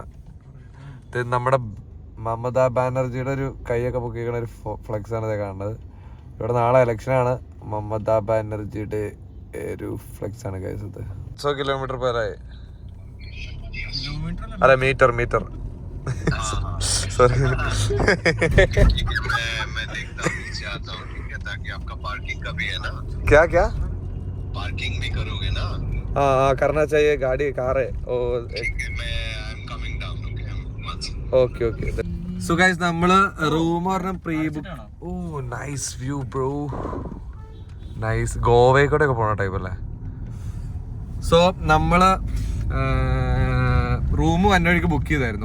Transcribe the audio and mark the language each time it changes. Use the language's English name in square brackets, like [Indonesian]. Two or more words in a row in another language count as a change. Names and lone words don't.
[Malayalam] ഇത് നമ്മുടെ മമതാ ബാനർജിയുടെ ഒരു കൈയൊക്കെ പൊക്കിക്കണ ഒരു ഫ്ലെക്സ് ആണ് ഇത് കാണുന്നത്. ഇവിടെ നാളെ ഇലക്ഷനാണ്. മമതാ ബാനർജിയുടെ ഒരു ഫ്ലെക്സ് ആണ് ഗൈസ്. ഇത് 100 കിലോമീറ്റർ പേരായി. അല്ല [English] meter sorry. [Hindi] क्या क्या पार्किंग भी करोगे ना? हाँ करना चाहिए. गाड़ी कार है. [English] okay okay. so guys [Malayalam] നമ്മള് റൂം പറഞ്ഞ [English] pre book. [Malayalam] ഓ [English] nice view bro, [Malayalam] നൈസ്. ഗോവയിൽ ഒക്കെ പോണ ടൈപ്പ് അല്ലേ. സോ നമ്മള് റൂം വന്നവഴിക്ക് ബുക്ക് ചെയ്തായിരുന്നു.